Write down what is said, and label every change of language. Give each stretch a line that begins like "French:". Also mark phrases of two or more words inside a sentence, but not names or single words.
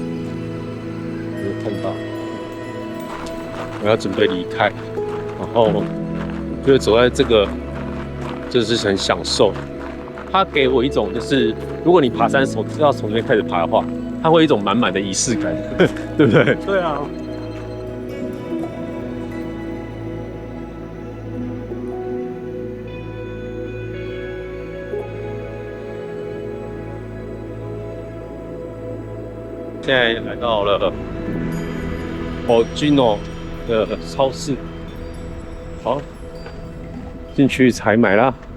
Chinese: 有看到，我要準備離開，然後就會走在這個，就是很享受。它給我一種就是，如果你爬山要從這邊開始爬的話，它會有一種滿滿的儀式感，對不对？对啊。现在来到了Ogino的超市，好，进去採買啦。